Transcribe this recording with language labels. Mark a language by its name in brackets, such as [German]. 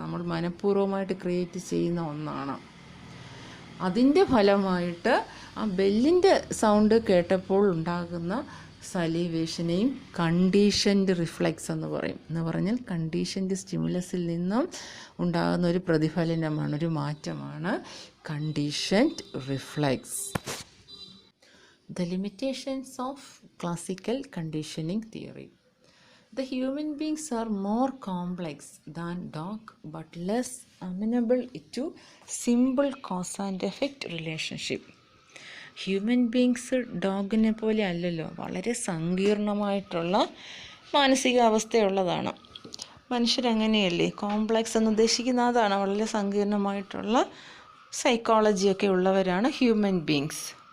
[Malayalam] നമ്മൾ മനഃപൂർവ്വമായിട്ട് ക്രിയേറ്റ് ചെയ്യുന്ന ഒന്നാണ്. അതിൻ്റെ ഫലമായിട്ട് ആ ബെല്ലിൻ്റെ സൗണ്ട് കേട്ടപ്പോൾ ഉണ്ടാകുന്ന സലീവേഷനെയും കണ്ടീഷൻഡ് റിഫ്ലെക്സ് എന്ന് പറയും. എന്ന് പറഞ്ഞാൽ കണ്ടീഷൻഡ് സ്റ്റിമുലസിൽ നിന്നും ഉണ്ടാകുന്ന ഒരു പ്രതിഫലനമാണ്, ഒരു മാറ്റമാണ് conditioned reflex. [English] The limitations of classical conditioning theory. The human beings are more complex than dog but less amenable to simple cause and effect relationship. [Malayalam] Human beings ഡോഗിനെ പോലെ അല്ലല്ലോ, വളരെ സങ്കീർണമായിട്ടുള്ള മാനസികാവസ്ഥയുള്ളതാണ്. മനുഷ്യരങ്ങനെയല്ലേ, കോംപ്ലക്സ് എന്ന് ഉദ്ദേശിക്കുന്ന അതാണ്, വളരെ സങ്കീർണമായിട്ടുള്ള സൈക്കോളജിയൊക്കെ ഉള്ളവരാണ് ഹ്യൂമൻ ബീങ്സ്.